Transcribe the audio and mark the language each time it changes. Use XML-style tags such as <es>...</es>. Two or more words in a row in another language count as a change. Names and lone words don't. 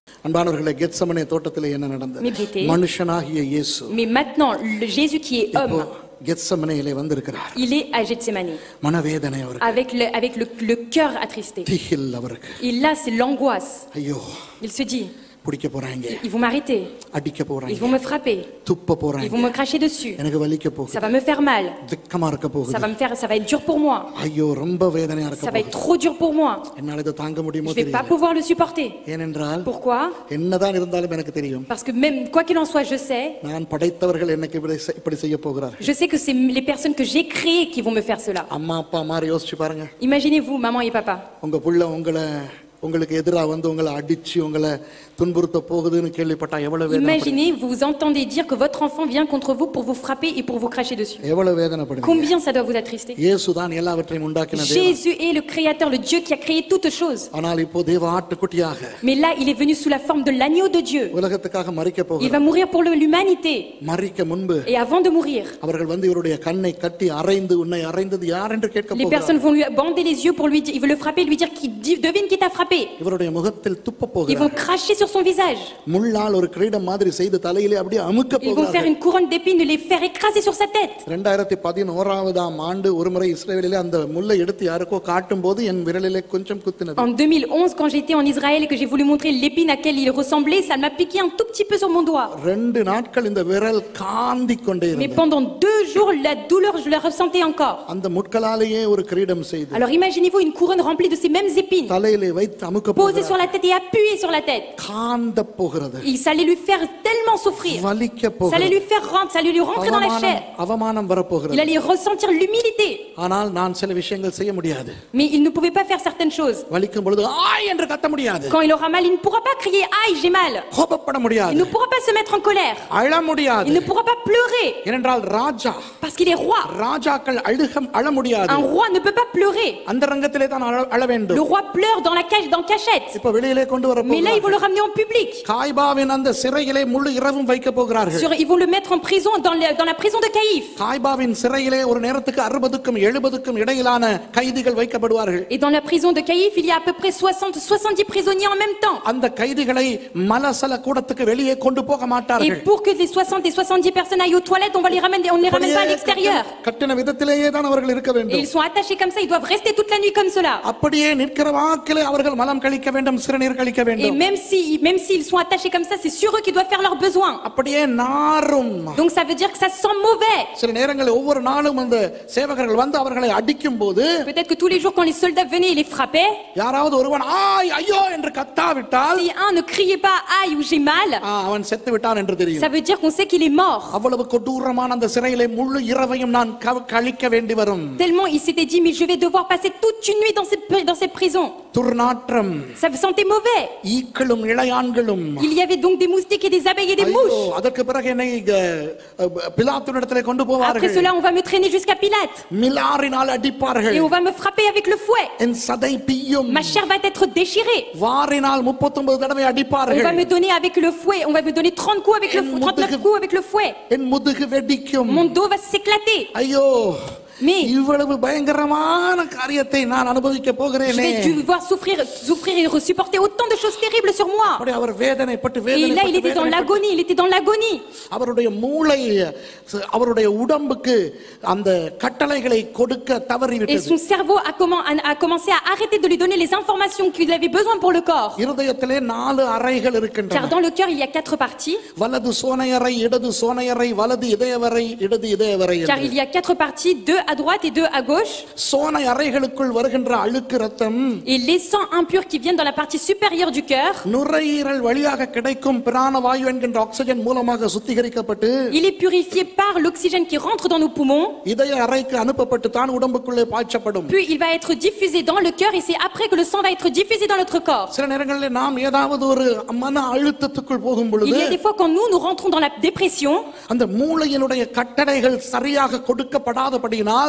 <ta>அன்பானவர்களே, கெத்செமனே தோட்டத்திலே என்ன நடந்தது? மனுஷனாகிய இயேசு,</ta> <fr>mais maintenant le Jésus qui est homme,</fr> <ta>கெத்செமனேயிலே வந்திருக்கிறார்.</ta> <fr>il est à Gethsemane</fr> <ta>மனவேதனை அவருக்கு,</ta> <fr>avec le cœur attristé.</fr> <ta>திகில் அவருக்கு.</ta> <fr>Et là c'est l'angoisse.</fr> <ta>ஐயோ,</ta> <fr>Il se dit,</fr> <ta>பிடிக்க போறாங்க,</ta> <fr>ils vont m'arrêter,</fr> <ta>அடிக்க போறாங்க,</ta> <fr>ils vont me frapper,</fr> <ta>துப்ப போறாங்க,</ta> <fr>ils vont me cracher dessus,</fr> <ta>எனக்கு வலிக்க போகுது,</ta> <fr>ça va me faire mal,</fr> <ta>துக்கமா இருக்க போகுது,</ta> <fr>ça va être dur pour moi,</fr> <ta>ஐயோ ரொம்ப வேதனையா இருக்க</ta> <fr>ça va</fr> <ta>போகுது,</ta> <fr>être trop dur pour moi,</fr> <ta>என்னால இத தாங்க முடியுமோ</ta> <fr>je vais pas</fr> <ta>தெரியல.</ta> <fr>pouvoir le supporter.</fr> <ta>ஏனென்றால்</ta> <fr>Pourquoi?</fr> <ta>என்னதான் இருந்தாலும் எனக்கு தெரியும்,</ta> <fr>Parce que même quoi qu'il en soit, je sais</fr> <ta>நான் படைத்தவர்கள் எனக்கு இப்படி செய்ய போகிறார்கள்.</ta> <fr>Je sais que c'est les personnes que j'ai créées qui vont me faire cela.</fr> <ta>அம்மா அப்பா மாதிரி யோசிச்சு பாருங்க.</ta> <fr>Imaginez-vous, maman et papa.</fr> <ta>உங்க புள்ள உங்களுக்கு எதிரா வந்து உங்களை அடிச்சு உங்களை துன்புறுத்த போகுதுன்னு கேள்விப்பட்டா எவ்வளவு வேதனை.</ta> <fr>Imaginez, vous entendez dire que votre enfant vient contre vous pour vous frapper et pour vous cracher dessus.</fr> <ta>எவ்வளவு வேதனைப்படுவீங்க.</ta> <fr>Combien ça doit vous attrister.</fr> <ta>இயேசு தான் எல்லாவற்றையும் உண்டாக்கின தேவன்.</ta> <fr>Jésus est le créateur, le Dieu qui a créé toutes choses.</fr> <ta>ஆனால் இப்போ தேவ ஆட்டுக்குட்டியாக,</ta> <fr>mais là il est venu sous la forme de l'agneau de Dieu.</fr> <ta>உலகத்துக்காக மரிக்க போகிறார்.</ta> <fr>Il va mourir pour l'humanité.</fr> <ta>மரிக்க முன்பு,</ta> <fr>et avant de mourir,</fr> <ta>அவர்கள் வந்து இவருடைய கண்ணை கட்டி அறைந்து உன்னை அறைந்தது யார் என்று கேட்க போகிறார்.</ta> <fr>Les personnes vont lui bander les yeux pour lui dire, ils veulent le frapper, lui dire devine qui t'a frappé.</fr> <ta>இவருடைய முகத்தில் துப்ப போகிறார்.</ta> <fr>Ils vont cracher sur son visage.</fr> <ta>முள்ளால் ஒரு கிரீடம் மாதிரி செய்து தலையிலே அப்படியே அமுக்க போகிறார்.</ta> <fr>Ils vont faire une couronne d'épines et les faire écraser sur sa tête.</fr> <ta>2011ஆம் ஆண்டு ஒருமுறை இஸ்ரவேலிலே அந்த முள்ளை எடுத்து யாருக்கோ காட்டும்போது என் விரலிலே கொஞ்சம் குத்தினது.</ta> <fr>En 2011, quand j'étais en Israël et que j'ai voulu montrer l'épine à laquelle il ressemblait, ça m'a piqué un tout petit peu sur mon doigt.</fr> <ta>2 நாட்கள் இந்த விரல் காந்திக் கொண்டே இருந்தது.</ta> <fr>Mais pendant 2 jours, la douleur, je la ressentais encore.</fr> <ta>அந்த முட்களாலேயே ஒரு கிரீடம் செய்து,</ta> <fr>alors imaginez-vous une couronne remplie de ces mêmes épines,</fr> <ta>தலையிலே வைத்து அமுக்க</ta> <fr>posée sur la tête et appuyée sur la tête.</fr> <ta>காந்த போகிறது.</ta> <fr>Ça allait lui faire tellement souffrir.</fr> <ta>வலிக்க போகிறது.</ta> <fr>Ça allait lui faire rentrer, ça allait lui rentrer dans la chair.</fr> <ta>அவமானம் வர போகிறது.</ta> <fr>Il allait ressentir l'humilité.</fr> <ta>ஆனால் நான் சில விஷயங்கள் செய்ய முடியாது.</ta> <fr>mais il ne pouvait pas faire certaines choses.</fr> <ta>வலிக்கும் பொழுது ஆய் என்று கத்த முடியாது.</ta> <fr>quand il aura mal, il ne pourra pas crier aïe j'ai mal.</fr> <ta>கோபப்பட முடியாது.</ta> <fr>il ne pourra pas se mettre en colère.</fr> <ta>அழ முடியாது.</ta> <fr>il ne pourra pas pleurer.</fr> <ta>ஏனென்றால் ராஜா,</ta> <fr>parce qu'il est roi.</fr> <ta>ராஜாக்கள் அழ முடியாது.</ta> <fr>un roi ne peut pas pleurer.</fr> <ta>அந்தரங்கத்திலே தான் அழ வேண்டும்.</ta> <fr>le roi pleure dans la cage, dans cachette.</fr> <ta>இப்ப வெளியிலே கொண்டு வர போகிறார்கள்.</ta> <fr>mais là ils vont le ramener en public.</fr> <ta>காய்பாவின் அந்த சிறையிலே முழு இரவும் வைக்க போகிறார்கள்.</ta> <fr>ils vont le mettre en prison dans la prison de Caïphe.</fr> <ta>காய்பாவின் சிறையிலே ஒரு நேரத்துக்கு 60க்கும் 70க்கும் இடையிலான கைதிகள் வைக்கப்படுவார்கள்.</ta> <fr>et dans la prison de Caïphe il y a à peu près 70 prisonniers en même temps.</fr> <ta>அந்த கைதிகளை மலசல கூடத்துக்கு வெளியே கொண்டு போக மாட்டார்கள்.</ta> <fr>et pour que les 60 et 70 personnes aillent aux toilettes, on les ramène pas à l'extérieur.</fr> <ta>கட்டின விதத்திலேயே தான் அவர்கள் இருக்க வேண்டும்.</ta> <fr>et ils sont attachés comme ça, ils doivent rester toute la nuit comme cela.</fr> <ta>அப்படியே நிற்கிற வாக்கிலே அவர்கள் மலம் கழிக்க வேண்டும், சிறுநீர் கழிக்க வேண்டும்.</ta> <fr>et même s'ils sont attachés comme ça, c'est sur eux qu'ils doivent faire leurs besoins.</fr> <ta>அப்படியே நாரும்.</ta> <fr>donc ça veut dire que ça sent mauvais.</fr> <ta>சில நேரங்களில் ஒவ்வொரு நாளும் அந்த சேவகர்கள் வந்து அவர்களை அடிக்கும்போது,</ta> <fr>peut-être que tous les jours quand les soldats venaient et les frappaient,</fr> <ta>யாராவது ஒருவன் ஆய் ஐயோ என்று கத்தாவிட்டால்,</ta> <fr>si un ne criait pas aïe ou j'ai mal,</fr> <ta>அவன் செத்து விட்டான் என்று தெரியும்.</ta> <fr>ça veut dire qu'on sait qu'il est mort.</fr> <ta>அவ்வளவு கொடூரமான அந்த சிறையிலே முழு இரவையும் நான் கழிக்க வேண்டி வரும்.</ta> <fr>tellement il s'était dit mais je vais devoir passer toute une nuit dans cette prison.</fr> <ta>துர்நாற்றம்.</ta> <fr>ça sentait mauvais.</fr> <ta>ஈக்களும் இளையான்களும்.</ta> <fr>il y avait donc des moustiques et des abeilles et des mouches.</fr> <ta>அதற்கு பிறகு என்னை பிலாத்துவிடத்திலே கொண்டு போவார்கள்.</ta> <fr>après cela on va me traîner jusqu'à Pilate.</fr> <ta>மிலாரினால் அடிப்பார்கள்.</ta> <fr>et on va me frapper avec le fouet.</fr> <ta>என் சதை பிய்யும்.</ta> <fr>ma chair va être déchirée.</fr> <ta>வாரினால் 39 தடவை அடிப்பார்கள்.</ta> <fr>on va me donner avec le fouet, on va me donner 30 coups avec le fouet, 39 coups avec le fouet.</fr> <ta>என் முதுகு வெடிக்கும்.</ta> <fr>mon dos va s'éclater.</fr> <ta>ஐயோ,</ta> <fr>mais</fr> <ta>இவ்வளவு பயங்கரமான காரியத்தை நான் அனுபவிக்க போகிறேனே.</ta> <fr>je vais devoir souffrir et supporter autant de choses terribles sur moi.</fr> <ta>அப்படி அவர் வேதனைப்பட்டு</ta> <fr>et là il était dans l'agonie.</fr> <ta>அவருடைய மூளை அவருடைய உடம்புக்கு அந்த கட்டளைகளை கொடுக்க தவறிவிட்டது.</ta> <fr>et son cerveau a commencé à arrêter de lui donner les informations qu'il avait besoin pour le corps.</fr> <ta>இருதயத்திலே 4 அறைகள் இருக்கின்றன.</ta> <fr>car dans le cœur il y a 4 parties.</fr> <ta>வலது சோனையறை, இடது சோனையறை, வலது இதயவறை, இடது இதயவறை.</ta> <fr>car il y a 4 parties, 2 à droite et 2 à gauche.</fr> <ta>சோனை அறைகளுக்குள் வருகின்ற அழுக்கு ரத்தம்,</ta> <fr>et les sangs impurs qui viennent dans la partie supérieure du cœur,</fr> <ta>நுரையீரல் வழியாக கிடைக்கும் பிராணவாயு என்கின்ற ஆக்ஸிஜன் மூலமாக சுத்திகரிக்கப்பட்டு,</ta> <fr>il est purifié par l'oxygène qui rentre dans nos poumons.</fr> <ta>இதய அறைக்கு அனுப்பப்பட்டு தான் உடம்புக்குள்ளே பாய்ச்சப்படும்.</ta> <fr>puis il va être diffusé dans le cœur et c'est après que le sang va être diffusé dans notre corps.</fr> <ta>சில நேரங்களில் நாம் ஏதாவது ஒரு மன அழுத்தத்துக்குள் போகும் பொழுது,</ta> <fr>il y a des fois quand nous rentrons dans la dépression,</fr> <ta>அந்த மூளையினுடைய கட்டளைகள் சரியாக கொடுக்கப்படாதபடியினால் இல்லாததினால்</ta>